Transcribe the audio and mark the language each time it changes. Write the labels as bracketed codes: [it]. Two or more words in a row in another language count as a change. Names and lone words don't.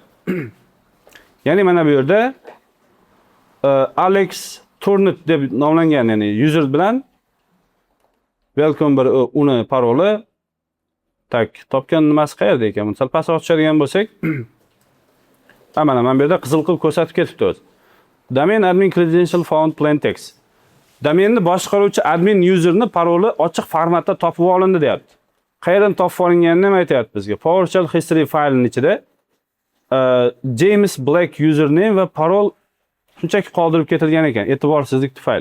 [uz] Ya'ni mana bu yerda Alex Turnet deb nomlangan, ya'ni user bilan welcome bir uni paroli topgan nimasi qayerda ekan? Buni sal pastroq tushadigan bo'lsak, mana men bu yerda qizil qilib ko'rsatib ketibdi o'zi. [en] Domain admin credential found plain text. [uz] Domenni boshqaruvchi admin userni paroli ochiq formatda topib olindi deyapti. Qayerdan topib olinganini ham aytayapti bizga. PowerShell history faylining ichida James Black username va parol shunchaki qoldirib ketilgan ekan, e'tiborsizlik tufayli.